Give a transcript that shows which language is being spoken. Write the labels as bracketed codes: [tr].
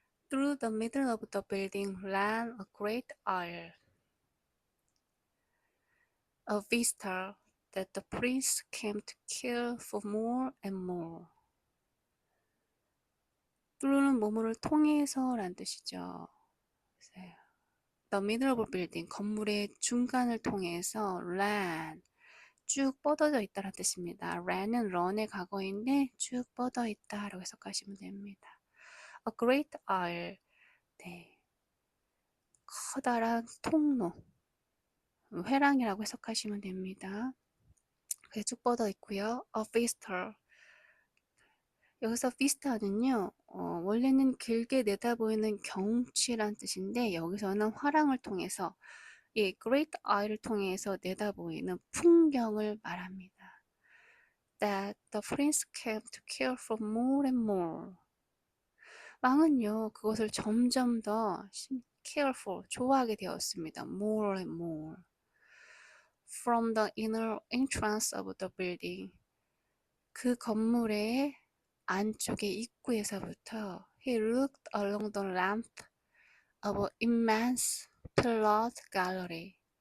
[en] Through the middle of the building ran a great aisle, a vista that the prince came to care for more and more. [ko] through는 뭐뭐를 통해서 라는 뜻이죠. [en] The middle of a building, [ko] 건물의 중간을 통해서 ran, 쭉 뻗어져 있다는 뜻입니다. ran은 run의 과거인데 쭉 뻗어 있다라고 해석하시면 됩니다. [en] A great aisle, [ko] 네, 커다란 통로, 회랑이라고 해석하시면 됩니다. 그게 쭉 뻗어 있고요. A vista, 여기서 vista는요, 원래는 길게 내다보이는 경치란 뜻인데 여기서는 화랑을 통해서 이 Great Eye를 통해서 내다보이는 풍경을 말합니다. [en] That the prince came to care for more and more. [ko] 왕은요, 그것을 점점 더 careful, 좋아하게 되었습니다. [en] More and more. From the inner entrance of the building. [ko] 그 건물의 안쪽의 입구에서부터 [en] he looked along the length of an immense pillared gallery.